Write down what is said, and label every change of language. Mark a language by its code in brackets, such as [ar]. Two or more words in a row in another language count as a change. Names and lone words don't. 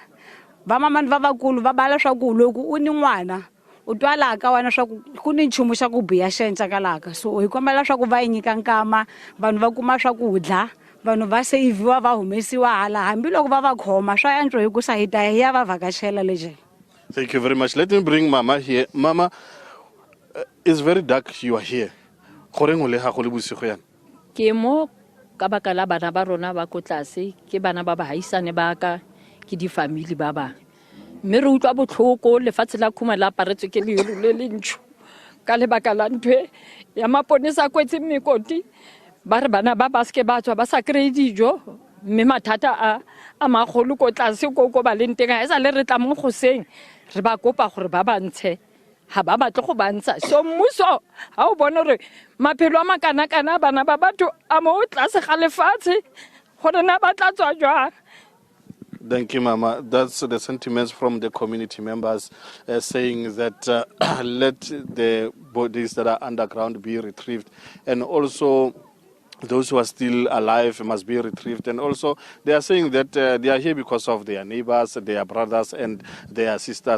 [ts] Va mamani va vakulu va bala swa ku loko u ni n'wana u twa laha ka wena swa ku ku ni nchumu xa ku biha xi endlaka laha ka so hi kombela swa ku va yi nyika nkama vanhu va kuma swakudya vanhu va seyiviwa va humesiwa hala hambiloko va va khoma swa antswa hikusa hi ta hi ya va vhakachela leje. [en] Thank you very much. Let me bring Mama here. Mama, it's very dark. You are here. [tn] Goreng o le ha go le bosigo yana? Ke mo ka baka la bana ba rona ba ko tlase ke bana ba bahaisane ba ka ke di family ba ba mme re utlwa botlhoko lefatshe la khuma la paretswe ke leru le lentsho ka lebaka la ntwe ya maponesa kwetse mmekoti ba re bana ba baske ba tswa ba sa kry dijo mme mathata a magolo ko tlase ko ba leng teng a sa le re tla mo goseng re ba kopa gore ba bantshe ha ba batle go bantsha so mmuso ha o bona re maphelo a makana-kana bana ba batho a mo tlase ga lefatshe gore na ba tla tswa jwang. [en] Thank you, Mama. That's the sentiments from the community members saying that let the bodies that are underground be retrieved, and also those who are still alive must be retrieved. And also they are saying that they are here because of their neighbors, their brothers and their sisters.